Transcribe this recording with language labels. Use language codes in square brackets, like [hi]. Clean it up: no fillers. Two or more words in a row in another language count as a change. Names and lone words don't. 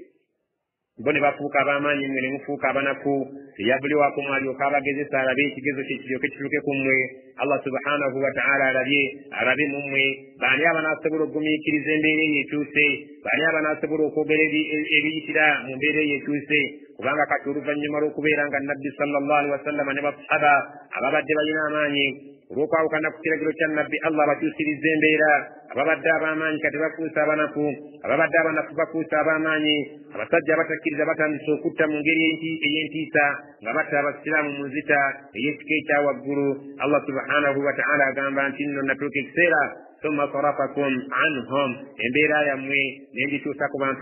[lg] bo ne bafuuka ab'amaanyi mmwe ne mufuuka abanafu liyabluwakum alyoka abagezesa alabe ekigezo kye kiryoke kituuke ku mmwe [ar] الله سبحانه وتعالى [lg] alabe mu mmwe baani abanaasobola okugumiikiriza embeera eyo ekyuse baani abanaasobola okwogera ebiyitira mu mbeera eyo ekyuse kubanga kati oluvannyuma lw'okubeera nga nabbi [ar] صلى الله عليه وسلم [lg] ne basahaba ababadde balina amaanyi olw'okwawukana ku kiragiro kya nabbi Allah bakyusirizza embeera ababadde ab'amaanyi kati bafuusa abanafu ababadde abanafu bafuusa ab'amaanyi abasajja abatakkiriza batandise okutta mu ngeri ey'entiisa nga batta abasiraamu mu nzita ey'ekika ekya waggulu [ar] الله سبحانه وتعالى [lg] agamba nti nno natuuka ekiseera [ar] ثم صرفكم عنهم [lg] embeera yammwe nendikyusa ku bantu